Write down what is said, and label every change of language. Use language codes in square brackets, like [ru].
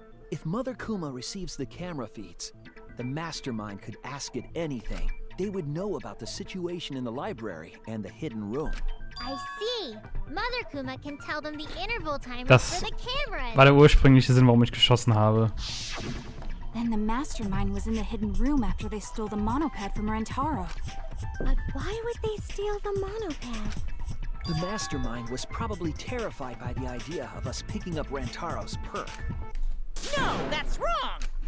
[en] If Mother Kuma receives the camera feeds, the mastermind could ask it anything. They would know about the situation in the library and the hidden room. I see. Mother Kuma can tell them the interval timers [de] Das [en] for the cameras. [de] war der ursprüngliche Sinn, warum ich geschossen habe. [en] Then the mastermind was in the hidden room after they stole the monopad from Rentaro. But why would they steal the monopad? The mastermind was probably terrified by the idea of us picking up Rantaro's perk. No, that's wrong!